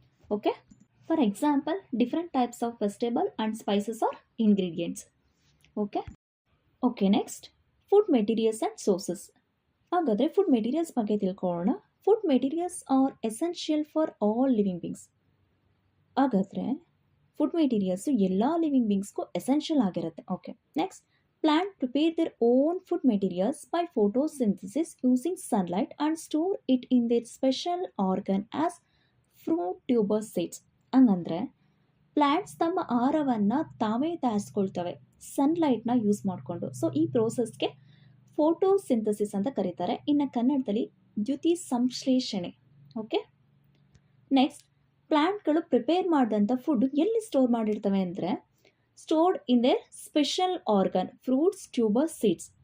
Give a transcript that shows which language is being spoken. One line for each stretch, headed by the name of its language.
English: Okay, for example different types of vegetable and spices are ingredients. Okay okay next food materials and sources.
Kannada: ಹಾಗಾದರೆ food materials ಬಗ್ಗೆ ತಿಳ್ಕೊಳ್ಳೋಣ.
English: Food materials are essential for all living beings.
Kannada: ಹಾಗಾದರೆ food materials ಎಲ್ಲ living ಬೀಯಿಂಗ್ಸ್ಗೂ essential ಆಗಿರುತ್ತೆ.
English: Okay next Plants prepare their own food materials by photosynthesis using sunlight and store it in their special organ as fruit tuber seeds.
Kannada: ಹಂಗಂದರೆ plants ತಮ್ಮ ಆಹಾರವನ್ನು ತಾವೇ ತಯಾರಿಸ್ಕೊಳ್ತವೆ ಸನ್ಲೈಟ್ನ use ಮಾಡಿಕೊಂಡು. So ಈ ಪ್ರೋಸೆಸ್ಗೆ photosynthesis ಅಂತ ಕರೀತಾರೆ, ಇನ್ನು ಕನ್ನಡದಲ್ಲಿ ದ್ಯುತಿ ಸಂಶ್ಲೇಷಣೆ. ಓಕೆ ನೆಕ್ಸ್ಟ್ ಪ್ಲ್ಯಾಂಟ್ಗಳು ಪ್ರಿಪೇರ್ ಮಾಡಿದಂಥ ಫುಡ್ ಎಲ್ಲಿ ಸ್ಟೋರ್ ಮಾಡಿರ್ತವೆ ಅಂದರೆ
English: Stored in their special organ fruits tubers seeds.